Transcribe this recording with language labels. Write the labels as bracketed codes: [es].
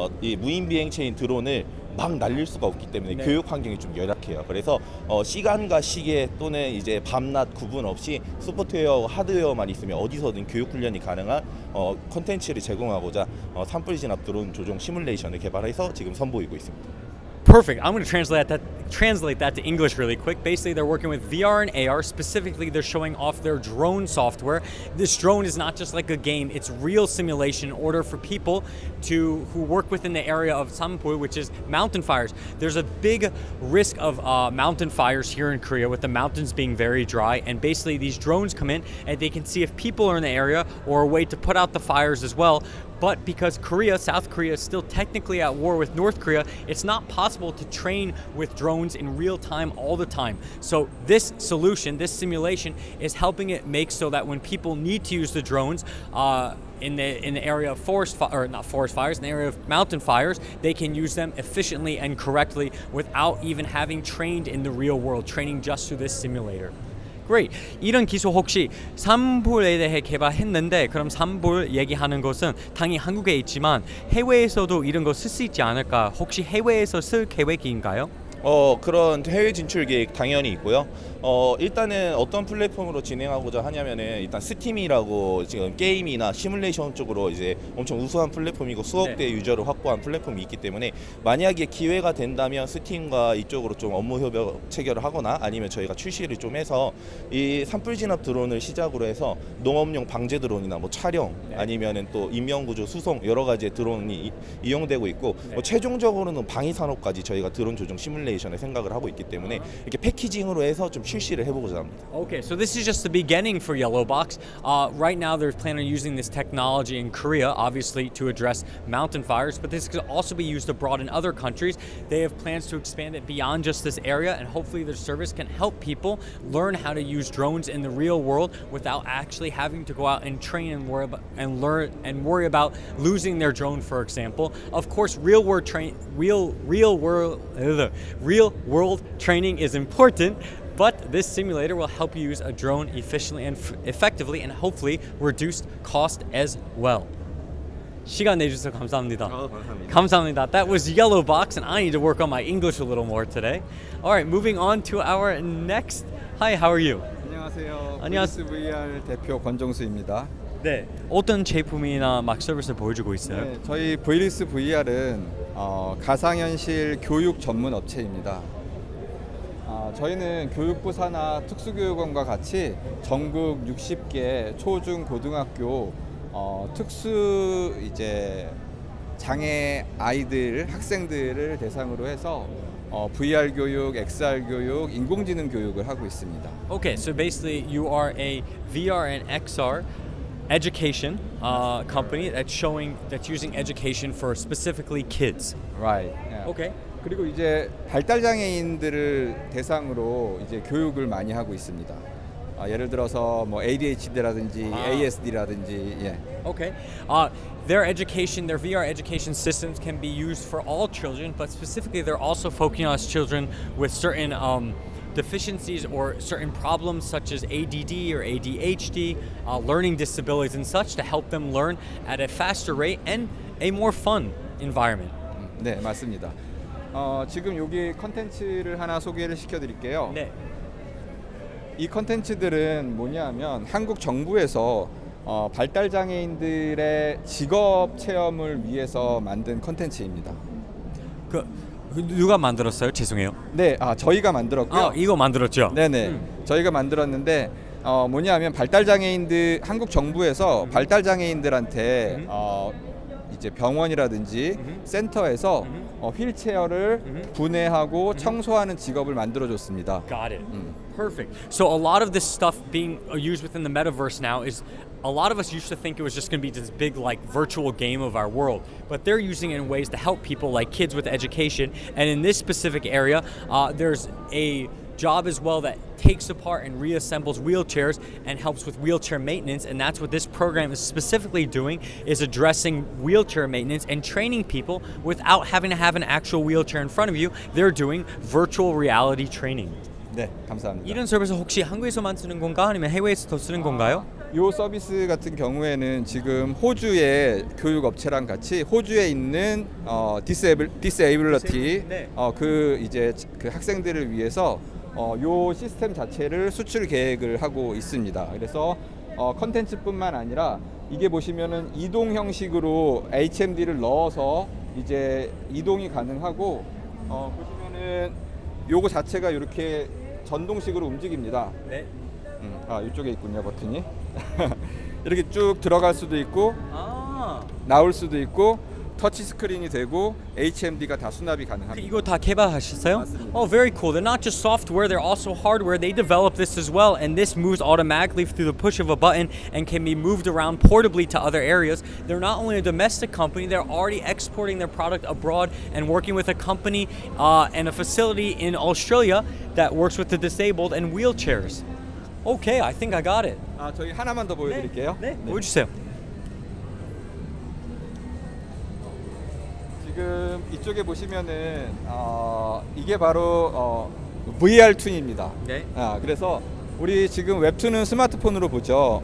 [ko] 이 무인 비행체인 드론을 막 날릴 수가 없기 때문에 네. 교육 환경이 좀 열악해요. 그래서 시간과 시계 또는 이제 밤낮 구분 없이 소프트웨어, 하드웨어만 있으면 어디서든 교육 훈련이 가능한 콘텐츠를 제공하고자 산불 진압 드론 조종 시뮬레이션을 개발해서 지금 선보이고 있습니다. [en] Perfect. I'm going to translate that to English really quick. Basically, they're working with VR and AR. Specifically, they're showing off their drone software. This drone is not just like a game; it's real simulation in order for people who work within the area of Sampul, which is mountain fires. There's a big risk of mountain fires here in Korea, with the mountains being very dry. And basically, these drones come in and they can see if people are in the area or a way to put out the fires as well. But because South Korea, is still technically at war with North Korea, it's not possible to train with drones in real time all the time. So this solution, this simulation, is helping it make so that when people need to use the drones in the area of in the area of mountain fires, they can use them efficiently and correctly without even having trained in the real world, training just through this simulator. Great. [ko] 이런 기술 혹시 산불에 대해 개발했는데 그럼 산불 얘기하는 것은 당연히 한국에 있지만 해외에서도 이런 거 쓸 수 있지 않을까? 혹시 해외에서 쓸 계획인가요? 그런 해외 진출 계획 당연히 있고요. 일단은 어떤 플랫폼으로 진행하고자 하냐면은 일단 스팀이라고 지금 게임이나 시뮬레이션 쪽으로 이제 엄청 우수한 플랫폼이고 수억 대 유저를 확보한 플랫폼이 있기 때문에 만약에 기회가 된다면 스팀과 이쪽으로 좀 업무 협약 체결을 하거나 아니면 저희가 출시를 좀 해서 이 산불 진압 드론을 시작으로 해서 농업용 방제 드론이나 뭐 촬영 아니면은 또 인명 구조 수송 여러 가지의 드론이 이용되고 있고 최종적으로는 방위 산업까지 저희가 드론 조종 시뮬레이션에 생각을 하고 있기 때문에 이렇게 패키징으로 해서 좀 실시를 해보고자 합니다. [en] Okay, so this is just the beginning for Yellowbox. Right now, they're planning on using this technology in Korea, obviously to address mountain fires, but this could also be used abroad in other countries. They have plans to expand it beyond just this area, and hopefully their service can help people learn how to use drones in the real world without actually having to go out and train and worry about losing their drone, for example. Of course, real world training is important. But this simulator will help you use a drone efficiently and effectively and hopefully reduce cost as well. [ko] 시간 내주셔서 감사합니다. 감사합니다. [en] That was Yellowbox and I need to work on my English a little more today. All right, moving on to our next. Hi, how are you? [ko] 안녕하세요. 안녕하세요. VR 대표 권정수입니다. 네. 어떤 제품이나 막 서비스를 보여주고 있어요? 네, 저희 VLIS VR은 가상현실 교육 전문 업체입니다. 저희는 교육부 산하 특수교육원과 같이 전국 60개 초중 고등학교 특수 이제 장애 아이들 학생들을 대상으로 해서 VR 교육, XR 교육, 인공지능 교육을 하고 있습니다. [en] Okay, so basically you are a VR and XR education company that's using education for specifically kids. Right. Yeah. Okay. [ko] 그리고 이제 발달 장애인들을 대상으로 이제 교육을 많이 하고 있습니다. 예를 들어서 뭐 ADHD라든지 ASD라든지 예. [en] Okay. Their VR education systems can be used for all children, but specifically they're also focusing on children with certain deficiencies or certain problems such as ADD or ADHD, learning disabilities and such to help them learn at a faster rate and a more fun environment. [ko] 네, 맞습니다. 지금 여기 컨텐츠를 하나 소개를 시켜드릴게요. 네. 이 컨텐츠들은 뭐냐면 한국 정부에서 발달 장애인들의 직업 체험을 위해서 만든 컨텐츠입니다. 누가 만들었어요? 죄송해요. 네, 저희가 만들었고요. 이거 만들었죠? 네네. 저희가 만들었는데 뭐냐면 발달 장애인들 한국 정부에서 발달 장애인들한테 이제 병원이라든지 센터에서 휠체어를 분해하고 청소하는 직업을 만들어줬습니다. [en] Got it. Perfect. So a lot of this stuff being used within the metaverse now is a lot of us used to think it was just going to be this big like virtual game of our world, but they're using it in ways to help people like kids with education. And in this specific area, there's a job as well that takes apart and reassembles wheelchairs and helps with wheelchair maintenance, and that's what this program is specifically doing, is addressing wheelchair maintenance and training people without having to have an actual wheelchair in front of you. They're doing virtual reality training. [ko] 네, 감사합니다. 이런 서비스 혹시 한국에서만 쓰는 건가 아니면 해외에서 더 쓰는 건가요? 이 서비스 같은 경우에는 지금 호주의 교육 업체랑 같이 호주에 있는 디세이블러티 네. 그 이제 그 학생들을 위해서 요 시스템 자체를 수출 계획을 하고 있습니다. 그래서 컨텐츠뿐만 아니라 이게 보시면은 이동 형식으로 HMD를 넣어서 이제 이동이 가능하고 보시면은 요거 자체가 이렇게 전동식으로 움직입니다. 네. 이쪽에 있군요, 버튼이. 이렇게 쭉 들어갈 수도 있고 아. 나올 수도 있고 터치 스크린이 되고 HMD가 다 수납이 가능합니다. 이거 다 개발하셨어요? 맞습니다. [en] Oh, very cool. They're not just software, they're also hardware. They develop this as well, and this moves automatically through the push of a button and can be moved around portably to other areas. They're not only a domestic company, they're already exporting their product abroad and working with a company and a facility in Australia that works with the disabled and wheelchairs. Okay, I think I got it. [ko] 저희 하나만 더 보여드릴게요. 네, 보여주세요. 지금 이쪽에 보시면은 이게 바로 VR2입니다. 네. 그래서 우리 지금 웹툰은 스마트폰으로 보죠.